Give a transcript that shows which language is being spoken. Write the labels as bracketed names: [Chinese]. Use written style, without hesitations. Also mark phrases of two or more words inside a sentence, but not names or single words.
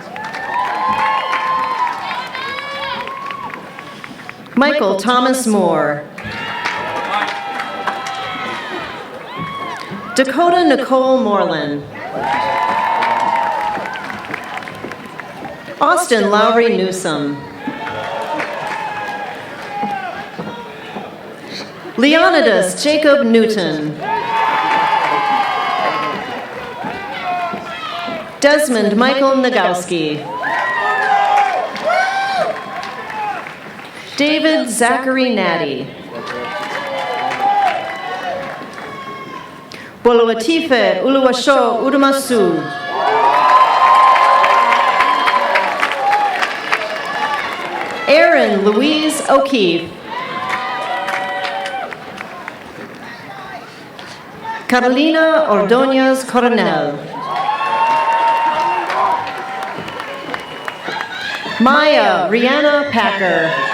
[English] Michael Thomas Moore. Dakota Nicole Moreland. Austin Lowry Newsom. Leonidas Jacob Newton. Desmond Michael Nagowski. David Zachary Natty. Boluatife Uluwasho Udumasu. Erin Louise O'Keefe. Carolina Ordonez Coronel. Maya Rihanna Packer.